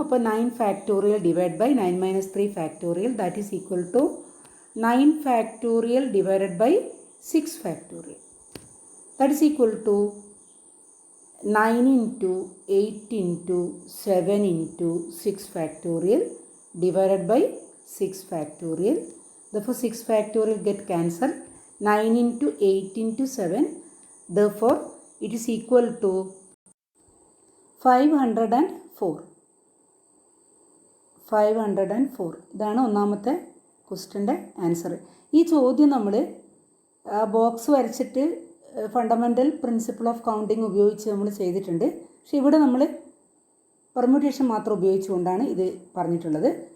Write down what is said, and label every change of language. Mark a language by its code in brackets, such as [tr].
[ml] അപ്പോൾ [en] 9 factorial divide by 9 minus 3 factorial, that is equal to 9 factorial divided by 6 factorial, that is equal to 9 into 8 into 7 into 6 factorial divided by 6 factorial. Therefore 6 factorial get cancelled. 9 into 8 into 7. Therefore it is equal to 504. 504. [ml] ഇതാണ് ഒന്നാമത്തെ ക്വസ്റ്റ്യൻ്റെ answer. ഈ ചോദ്യം നമ്മൾ box വരച്ചിട്ട് fundamental principle of counting ഉപയോഗിച്ച് നമ്മൾ ചെയ്തിട്ടുണ്ട്. പക്ഷേ ഇവിടെ നമ്മൾ പെർമ്യൂട്ടേഷൻ മാത്രം ഉപയോഗിച്ചുകൊണ്ടാണ് ഇത് പറഞ്ഞിട്ടുള്ളത്.